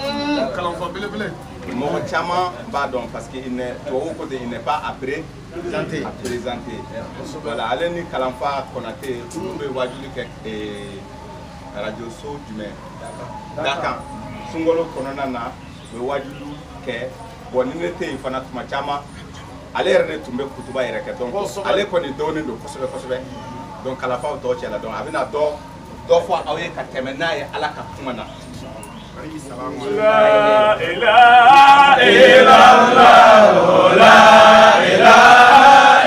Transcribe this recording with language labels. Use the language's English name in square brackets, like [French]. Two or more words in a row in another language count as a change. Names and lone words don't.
[Bambara] mɔgɔ caman b'a dɔn [French] parce que [Bambara] tubabu [French] côté il n'est pas à présenter voilà [Bambara] ale ni Kalanfa Konate olu bɛ wajuli kɛ radio so jumɛn Dakan sunkalo kɔnɔna na u bɛ wajulu kɛ bon ni ne tɛ yen fana tuma caman ale yɛrɛ de tun bɛ kutuba yɛrɛ kɛ donc ale kɔni dɔɔnin don kosɛbɛ kosɛbɛ donc Kalanfaw tɔ cɛ la donc a bɛna dɔ fɔ aw ye ka tɛmɛ n'a ye ala ka kuma na. [Arabic] لا إله إلا الله، لا إله